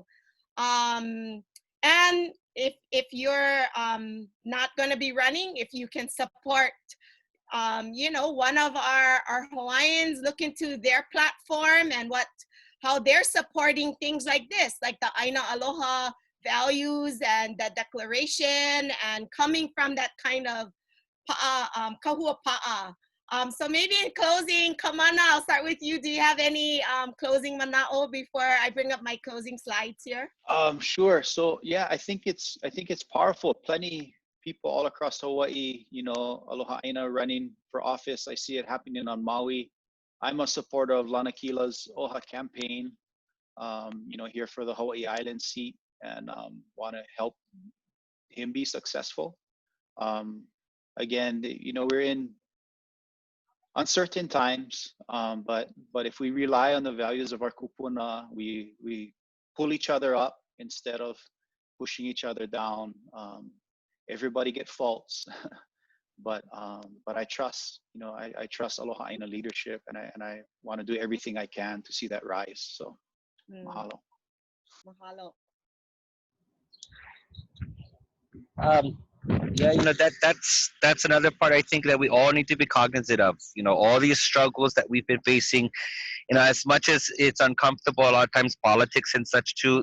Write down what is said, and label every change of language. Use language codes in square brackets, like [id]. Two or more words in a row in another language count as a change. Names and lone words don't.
[en] And if you're not going to be running, if you can support one of our Hawaiians, look into their platform and how they're supporting things like this, like the [haw] ʻāina aloha [en] values and the declaration, and coming from that kind of [haw] pa'a, kahua pa'a. [en] So maybe in closing, Kamana, I'll start with you. Do you have any closing mana'o before I bring up my closing slides here? Sure. So yeah, I think it's powerful. Plenty people all across Hawaii, [haw] aloha ʻāina [en] running for office. I see it happening on Maui. I'm a supporter of Lanakila's ʻoha campaign, here for the Hawaii Island seat, and want to help him be successful. Again, we're in uncertain times, but if we rely on the values of our kupuna, we pull each other up instead of pushing each other down. Everybody get faults, but I trust, I trust [haw] aloha ʻāina [en] leadership, and I want to do everything I can to see that rise. So, mahalo. Mahalo. Yeah, that's another part I think that we all need to be cognizant of. All these struggles that we've been facing. As much as it's uncomfortable, a lot of times politics and such too.